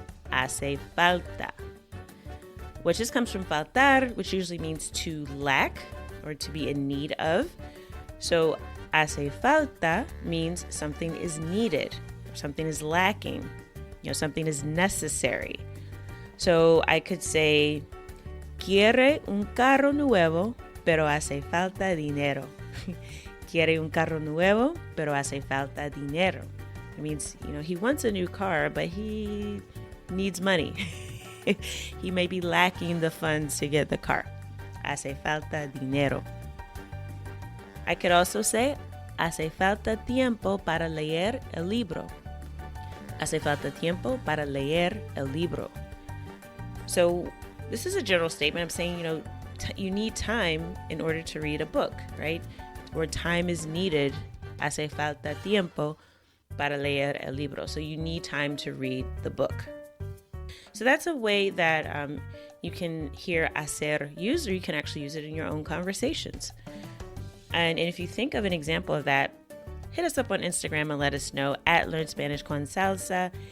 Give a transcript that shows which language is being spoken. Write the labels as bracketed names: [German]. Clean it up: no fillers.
[Spanish] Hace falta. [English] Which just comes from faltar, which usually means to lack or to be in need of. So hace falta means something is needed, something is lacking, something is necessary. So I could say, [Spanish] quiere un carro nuevo, pero hace falta dinero. quiere un carro nuevo, pero hace falta dinero. [English] It means, he wants a new car, but he needs money. He may be lacking the funds to get the car. [Spanish] Hace falta dinero. [English] I could also say, [Spanish] hace falta tiempo para leer el libro. Hace falta tiempo para leer el libro. [English] So this is a general statement. I'm saying, you need time in order to read a book, right? Or time is needed. [Spanish] Hace falta tiempo para leer el libro. [English] So you need time to read the book. So that's a way that you can hear hacer used, or you can actually use it in your own conversations. And if you think of an example of that, hit us up on Instagram and let us know at Learn Spanish con Salsa.